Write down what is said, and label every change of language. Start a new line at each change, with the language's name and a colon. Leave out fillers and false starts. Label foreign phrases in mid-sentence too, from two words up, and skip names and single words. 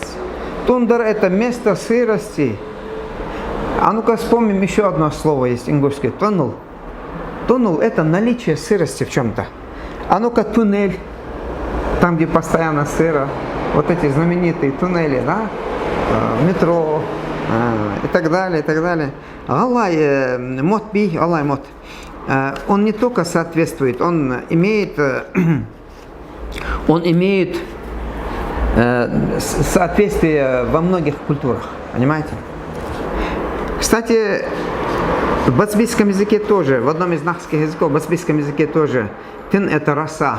Russian: Тундра это место сырости. А ну-ка вспомним еще одно слово есть ингушское. Тунул. Тунул это наличие сырости в чем-то. А ну-ка туннель. Там, где постоянно сыро. Вот эти знаменитые туннели, да? Метро. И так далее, и так далее.
Ingush: Аллай мот би, аллай мот.
Russian: Он не только соответствует, он имеет соответствие во многих культурах. Понимаете? Кстати, в бацбийском языке тоже, в одном из нахских языков, в бацбийском языке тоже, тын это роса.